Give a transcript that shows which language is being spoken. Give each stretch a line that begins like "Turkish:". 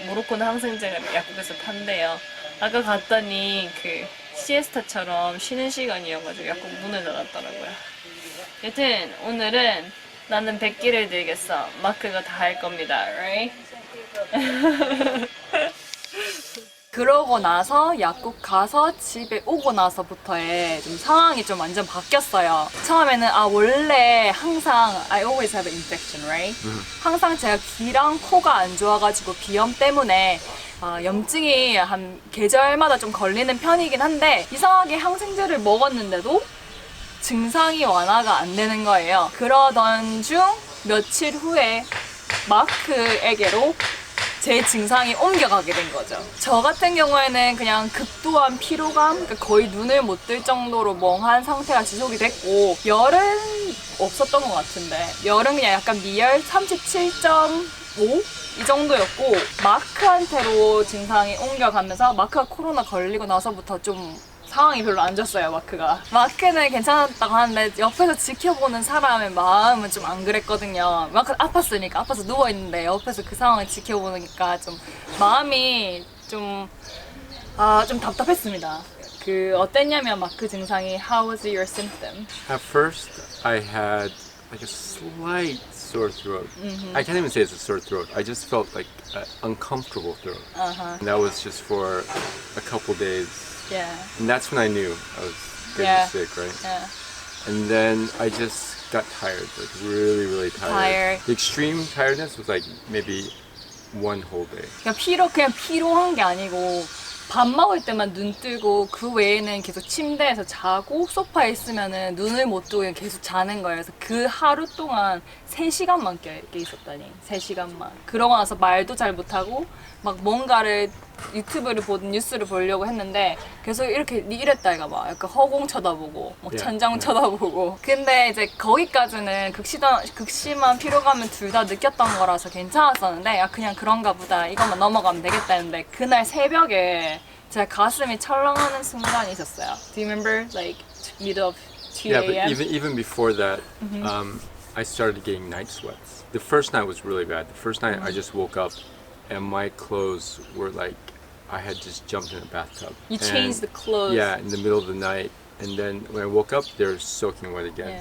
Korean: 모로코는 항생제를 약국에서 판대요. 아까 갔더니 그 시에스타처럼 쉬는 시간이어가지고 약국 문을 닫았더라고요. 여튼 오늘은 나는 100기를 들겠어. 마크가 다 할 겁니다. Right? 그러고 나서 약국 가서 집에 오고 나서부터의 좀 상황이 좀 완전 바뀌었어요. 처음에는 원래 항상
English: I always have an infection, right?
Korean: 항상 제가 귀랑 코가 안 좋아가지고 비염 때문에 염증이 한 계절마다 좀 걸리는 편이긴 한데 이상하게 항생제를 먹었는데도 증상이 완화가 안 되는 거예요. 그러던 중 며칠 후에 마크에게로 제 증상이 옮겨가게 된 거죠. 저 같은 경우에는 그냥 극도한 피로감, 그러니까 거의 눈을 못 뜰 정도로 멍한 상태가 지속이 됐고 열은 없었던 것 같은데 열은 그냥 약간 미열 37.5? 이 정도였고 마크한테로 증상이 옮겨가면서 마크가 코로나 걸리고 나서부터 좀 상황이 별로 안 좋았어요. 마크는 괜찮았다고 하는데 옆에서 지켜보는 사람의 마음은 좀 안 그랬거든요. 마크 아팠으니까 아파서 누워있는데 옆에서 그 상황을 지켜보니까 좀 마음이 좀 답답했습니다. 그 어땠냐면 마크 증상이
English: How was your symptom? At first, I had like a slight sore throat. I can't even say it's a sore throat. I just felt like an uncomfortable throat. And that was just for a couple days. Yeah. And that's when I knew I was getting sick, right? Yeah. And then I just got tired, like really, really tired. The extreme tiredness was like maybe one whole day.
Korean: 그냥 피로한 게 아니고 밥 먹을 때만 눈 뜨고 그 외에는 계속 침대에서 자고 소파에 있으면은 눈을 못 뜨고 그냥 계속 자는 거예요. 그래서 그 하루 동안 3시간만 깨 있었다니. 3시간만. 그러고 나서 말도 잘 못하고 막 뭔가를 유튜브를 보든 뉴스를 보려고 했는데 계속 이랬다 이가 막 약간 허공 쳐다보고 막 천장 쳐다보고 근데 이제 거기까지는 극심한 피로감을 둘 다 느꼈던 거라서 괜찮았었는데 그냥 그런가 보다 이것만 넘어가면 되겠다 했는데 그날 새벽에 제 가슴이 철렁하는 순간이 있었어요.
English: Do you remember like middle of 2 a.m.? Yeah, but even before that, I started getting night sweats. The first night was really bad. The first night I just woke up and my clothes were like I had just jumped in a bathtub. You changed the clothes. Yeah, in the middle of the night. And then when I woke up, they were soaking wet again.